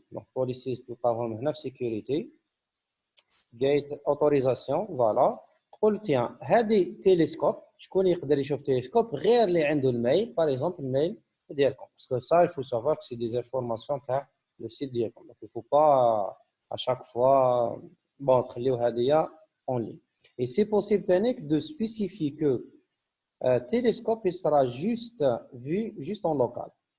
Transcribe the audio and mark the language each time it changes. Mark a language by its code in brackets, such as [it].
[fr] Donc, policies, tout par exemple, sécurité, gate, autorisation, voilà. [ar] قول tiens, هذه تélescope, شكون يقدر يشوف تélescope غير اللي عنده الميل، [fr] par exemple, [ar] الميل ديالكم. [fr] Parce que ça, il faut savoir que c'est des informations تاع le site ديالكم. Donc, il ne faut pas à chaque fois, bon, [ar] تخليو هذه [fr] en ligne. Et c'est possible, Tanik, de spécifier que télescope il sera juste vu juste en local.